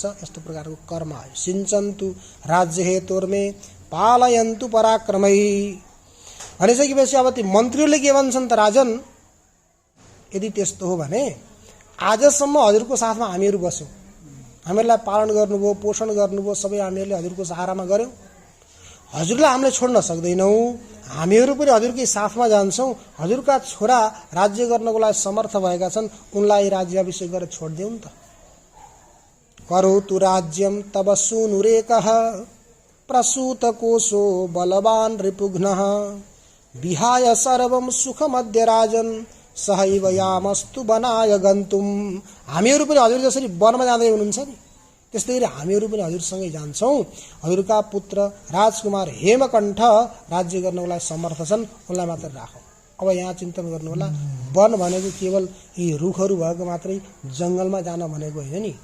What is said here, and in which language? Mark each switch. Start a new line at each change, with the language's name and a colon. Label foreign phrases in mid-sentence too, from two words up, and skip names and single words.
Nepali: यस्तो प्रकारको कर्म आयो।
Sanskrit: सिंचन्तु राज्य हेतुर्मे पालयन्तु पराक्रमै
Nepali: भनिसकेपछि अब ती मन्त्रीहरूले के भन्छन् त, राजन यदि त्यस्तो हो भने आजसम्म हजुरको साथमा हामीहरू बस्यौँ, हामीहरूलाई पालन गर्नुभयो, पोषण गर्नुभयो, सबै हामीहरूले हजुरको सहारामा गऱ्यौँ। हजुरलाई हामीले छोड्न सक्दैनौँ, हामीहरू पनि हजुरकै साथमा जान्छौँ। हजुरका छोरा राज्य गर्नको लागि समर्थ भएका छन्, उनलाई राज्याभिषेक गरेर छोडिदेऊ नि त।
Sanskrit: करोतु राज्यम तब सूनुरेकः प्रसूत कोशो बलवान रिपुघ्नः विहाय सर्वम सुखमद्य राजन सहैव यामस्तु बनाय गन्तुम।
Nepali: हामीहरू पनि हजुर जसरी वनमा जाँदै हुनुहुन्छ नि, त्यस्तै गरी हामीहरू पनि हजुरसँगै जान्छौँ। हजुरका पुत्र राजकुमार हेमकण्ठ राज्य गर्नको लागि समर्थ छन्, उनलाई मात्र राखौँ। अब यहाँ चिन्तन गर्नु होला, वन भनेको केवल यी रुखहरू भएको मात्रै जङ्गलमा जान भनेको होइन नि।